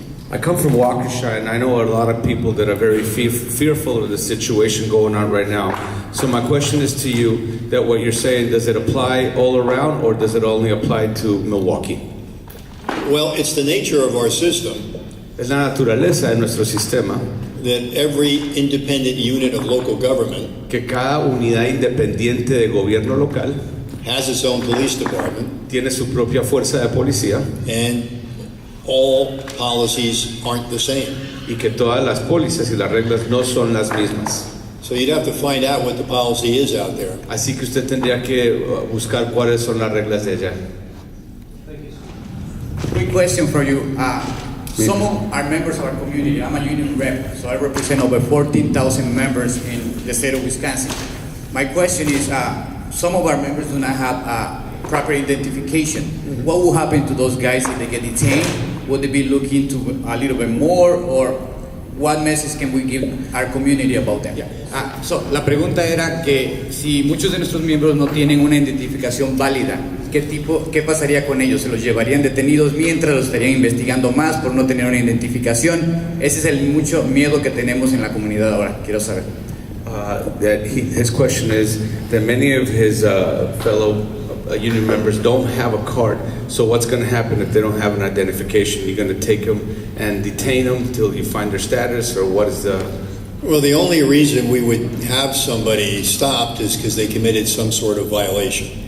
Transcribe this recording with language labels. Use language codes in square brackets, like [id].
[en] I come from Waukesha, and I know a lot of people that are very fearful of the situation going on right now. So my question is to you, that what you're saying, does it apply all around, or does it only apply to Milwaukee? Well, it's the nature of our system [es] Es la naturaleza de nuestro sistema [en] that every independent unit of local government [es] que cada unidad independiente de gobierno local [en] has its own police department, [es] tiene su propia fuerza de policía [en] and all policies aren't the same. [es] y que todas las pólizas y las reglas no son las mismas. [en] So you'd have to find out what the policy is out there. [es] Así que usted tendría que buscar cuáles son las reglas de allá. [en] Quick question for you. Some of our members of our community, I'm a union rep, so I represent over 14,000 members in the state of Wisconsin. My question is, some of our members do not have proper identification. What will happen to those guys if they get detained? Would they be looking to a little bit more, or what message can we give our community about them? [es] La pregunta era que si muchos de nuestros miembros no tienen una identificación válida, ¿qué pasaría con ellos? ¿Se los llevarían detenidos mientras los estarían investigando más por no tener una identificación? Ese es el mucho miedo que tenemos en la comunidad ahora. Quiero saber. [en] His question is that many of his fellow union members don't have a card. So what's going to happen if they don't have an identification? You're going to take them and detain them till you find their status, or what is the... Well, the only reason we would have somebody stopped is because they committed some sort of violation.